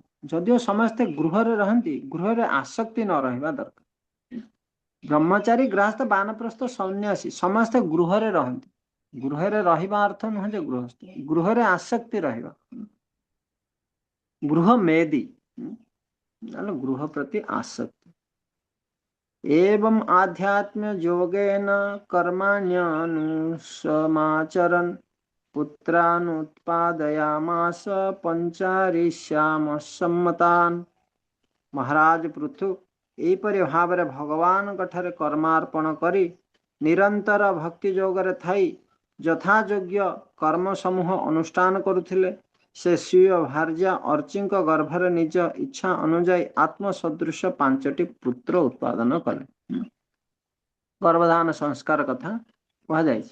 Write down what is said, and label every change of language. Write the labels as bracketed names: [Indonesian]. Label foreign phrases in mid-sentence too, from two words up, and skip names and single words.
[Odia] ଯଦିଓ ସମସ୍ତେ ଗୃହରେ ରହନ୍ତି, ଗୃହରେ ଆସକ୍ତି ନ ରହିବା ଦରକାର। ବ୍ରହ୍ମଚାରୀ, ଗୃହସ୍ଥ, ବାନପ୍ରସ୍ଥ, ସନ୍ନ୍ୟାସୀ ସମସ୍ତେ ଗୃହରେ ରହନ୍ତି। ଗୃହରେ ରହିବା ଅର୍ଥ ନୁହେଁ ଯେ ଗୃହସ୍ଥ, ଗୃହରେ ଆସକ୍ତି ରହିବା। ଗୃହ ମେଦି, ଗୃହ ପ୍ରତି ଆସକ୍ତି। [Sanskrit] एवं आध्यात्म योगेन कर्माण्यनुसमाचरन् पुत्रानुत्पादयामास पंचारिश्यामसम्मतान्। [Odia] ମହାରାଜ ପୃଥୁ ଏହିପରି ଭାବରେ भगवानଙ୍କ ଠାରେ कर्मार्पण କରି ନିରନ୍ତର ଭକ୍ତି ଯୋଗରେ ଥାଇ ଯଥାଯୋଗ୍ୟ କର୍ମ ସମୂହ ଅନୁଷ୍ଠାନ କରୁଥିଲେ। ସେ ସ୍ୱୀୟ ଭାର୍ଯ୍ୟା ଅର୍ଚିଙ୍କ ଗର୍ଭରେ ନିଜ ଇଚ୍ଛା ଅନୁଯାୟୀ ଆତ୍ମ ସଦୃଶ 5ଟି ପୁତ୍ର ଉତ୍ପାଦନ କଲେ। ଗର୍ଭଧାନ ସଂସ୍କାର କଥା କୁହାଯାଇଛି।